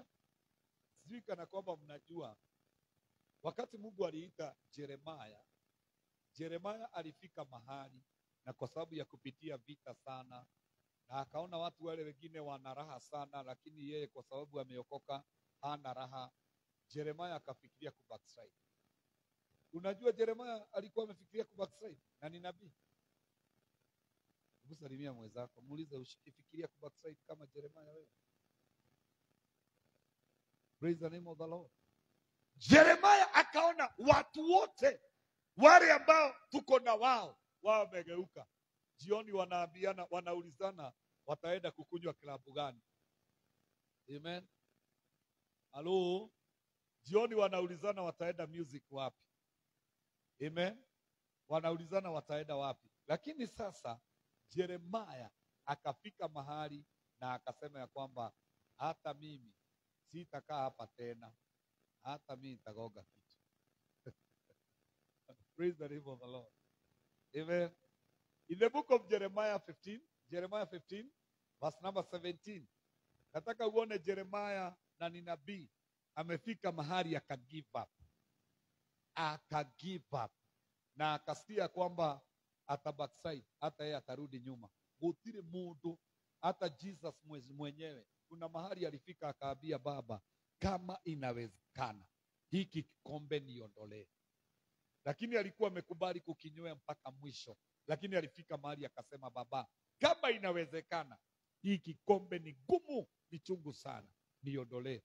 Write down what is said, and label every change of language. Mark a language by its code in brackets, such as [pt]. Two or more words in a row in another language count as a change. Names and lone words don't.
[sw] Sijui kana kwamba mnajua wakati Mungu aliita Yeremia alifika mahali, na kwa sababu ya kupitia vita sana, na akaona watu wale wengine wana raha sana, lakini yeye kwa sababu ameokoka hana raha. Yeremia akafikiria kubackslide. Unajua Yeremia alikuwa amefikiria kubackslide, na ni nabii. Usalimia mwenzako, muulize usifikiria kubackslide kama Yeremia wewe. [en] Praise the name of the Lord. [sw] Yeremia akaona watu wote wale ambao tuko na wao wamegeuka. Jioni wanaambiana, wanaulizana wataenda kukunywa klabu gani. Amen. Halo. Jioni wanaulizana wataenda music wapi. Amen. Wanaulizana wataenda wapi. Lakini sasa Yeremia akafika mahali na akasema ya kwamba hata mimi sitakaa hapa tena, hata mimi nitagoga kitu. [en] Praise the name of the Lord. Amen. In the book of Jeremiah 15, verse number 17. [sw] Nataka uone Jeremiah na ni nabii amefika mahali akagive up. Na akasikia kwamba atabackside, hata yeye atarudi nyuma. [ki] Gutire mundu, [sw] hata Jesus mwenyewe kuna mahali alifika akaambia Baba, kama inawezekana hiki kikombe niondolee. Lakini alikuwa amekubali kukinywea mpaka mwisho. Lakini alifika mahali akasema, Baba, kama inawezekana hii kikombe ni gumu, ni chungu sana, niondolee.